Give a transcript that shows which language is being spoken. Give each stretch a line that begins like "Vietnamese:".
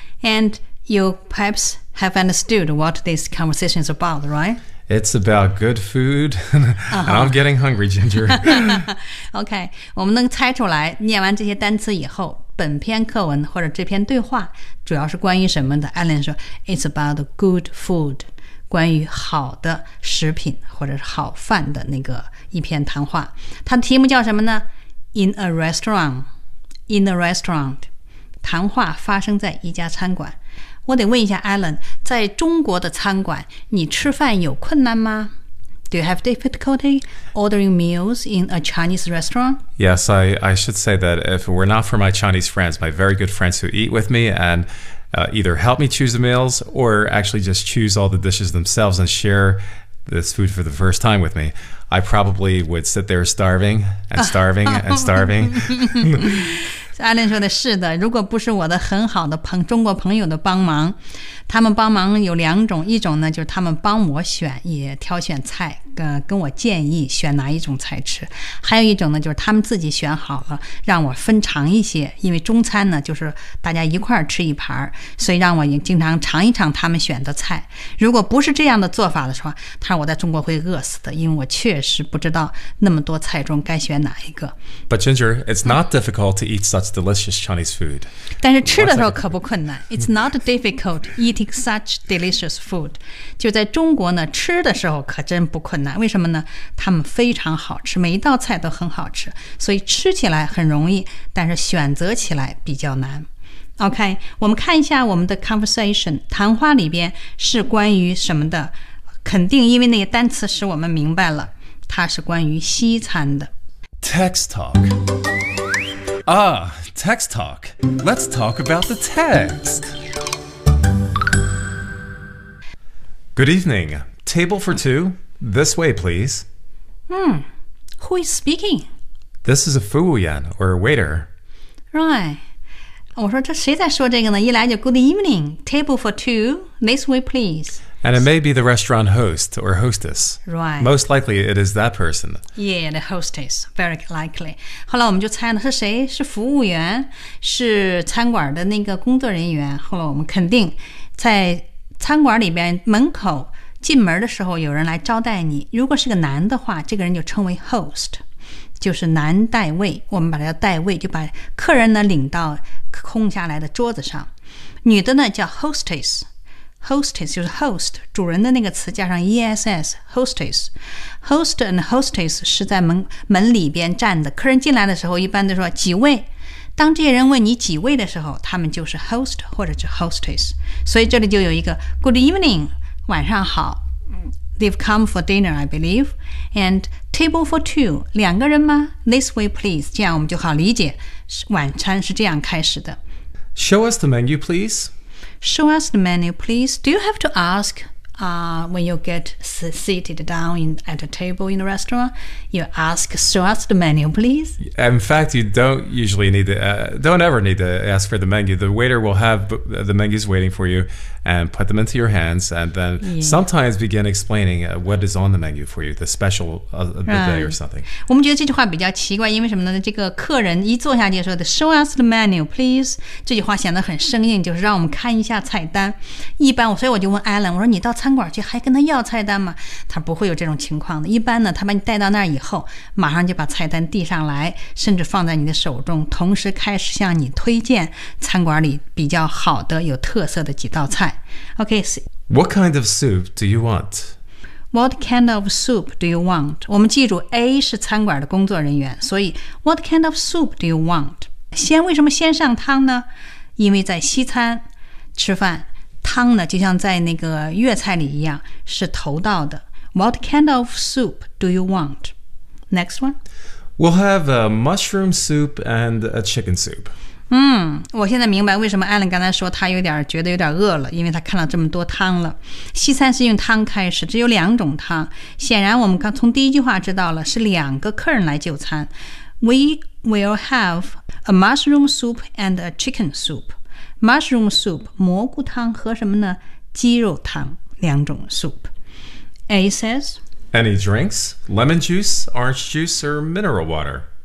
English: And you perhaps have understood what this conversation is about, right? It's about good food, and I'm getting hungry, Ginger.
Chinese: OK, 我们能猜出来，念完这些单词以后，本篇课文或者这篇对话主要是关于什么的？ Alan 说 ,
English: It's about good food,
Chinese: 关于好的食品或者是好饭的那个一篇谈话。它的题目叫什么呢 ?
English: In a restaurant, in a restaurant,
Chinese: 谈话发生在一家餐馆。我得问一下 Alan, 在中国的餐馆你吃饭有困难吗?
English: Do you have difficulty ordering meals in a Chinese restaurant? Yes, I should say that if it were not for my Chinese friends, my very good friends who eat with me and、either help me choose the meals or actually just choose all the dishes themselves and share this food for the first time with me, I probably would sit there starving and starving and starving.
Chinese: Alan 说的是的，如果不是我的很好的朋中国朋友的帮忙，他们帮忙有两种，一种呢就是他们帮我选，也挑选菜，跟我建议选哪一种菜吃；还有一种呢就是他们自己选好了，让我分尝一些，因为中餐呢就是大家一块儿吃一盘，所以让我也经常尝一尝他们选的菜。如果不是这样的做法的话，他说我在中国会饿死的，因为我确实不知道那么多菜中该选哪一个。
English: But Ginger, it's not difficult to eat such delicious Chinese food.
Chinese: 但是吃的时候可不困难。
English: It's not difficult eating such delicious food.
Chinese: 就在中国呢，吃的时候可真不困难。为什么呢？他们非常好吃，每一道菜都很好吃，所以吃起来很容易，但是选择起来比较难。 OK, 我们看一下我们的 conversation, 谈话里边是关于什么的？肯定因为那些单词使我们明白了，它是关于西餐的。
English: Text talk. Ah, text talk. Let's talk about the text. Good evening. Table for two. This way, please. Who is speaking? This is a Fu Wuyan, or a waiter.
Chinese: Right. 我说这谁在说这个呢？一来就
English: good evening. Table for two. This way, please. And it may be the restaurant host or hostess. Right. Most likely it is that person. Yeah, the hostess, very likely.
Chinese: 后来我们就猜了是谁，是服务员，是餐馆的那个工作人员。后来我们肯定在餐馆里边门口进门的时候有人来招待你。如果是个男的话，这个人就称为 host, 就是男代位。我们把它叫代位，就把客人呢领到空下来的桌子上。女的呢叫 hostess,Hostess 就是 host, 主人的那个词加上 ess, hostess. Host and hostess 是在 门里边站的，客人进来的时候一般都说几位，当这些人问你几位的时候，他们就是 host 或者是 hostess. 所以这里就有一个
English: good evening,
Chinese: 晚上好。
English: They've come for dinner, I believe. And table for two,
Chinese: 两个人吗？
English: This way, please.
Chinese: 这样我们就好理解，晚餐是这样开始的。
English: Show us the menu, please. Show us the menu, please. Do you have to ask, when you get seated down at a table in the restaurant? You ask, show us the menu, please. In fact, you don't usually need to, don't ever need to ask for the menu. The waiter will have the menus waiting for you and put them into your hands and then、yeah. sometimes begin explaining what is on the menu for you, the special of the、 right. day or something.
Chinese: 我们觉得这句话比较奇怪，因为什么呢？这个客人一坐下去说的
English: show us the menu, please.
Chinese: 这句话显得很生硬，就是让我们看一下菜单。一般所以我就问 Alan, 我说你到餐馆去还跟他要菜单吗？他不会有这种情况的。一般呢，他把你带到那儿以后，马上就把菜单递上来，甚至放在你的手中，同时开始向你推荐餐馆里比较好的有特色的几道菜。
English: Okay, so, what kind of soup do you want? What kind of soup do you want?
Chinese: 我们记住 A 是餐馆的工作人员，所以
English: What kind of soup do you want?
Chinese: 先为什么先上汤呢？因为在西餐吃饭，汤呢就像在那个粤菜里一样，是头道的。
English: What kind of soup do you want? Next one. We'll have a mushroom soup and a chicken soup.
Chinese: 我现在明白为什么 Alan 刚才说他有点觉得有点饿了，因为他看到这么多汤了。西餐是用汤开始，只有两种汤。显然我们刚从第一句话知道了是两个客人来就餐。
English: We will have a mushroom soup and a chicken soup. Mushroom soup,
Chinese: 蘑菇汤和什么呢？鸡肉汤，两种 soup.
English: A says, Any drinks? Lemon juice, orange juice, or mineral water?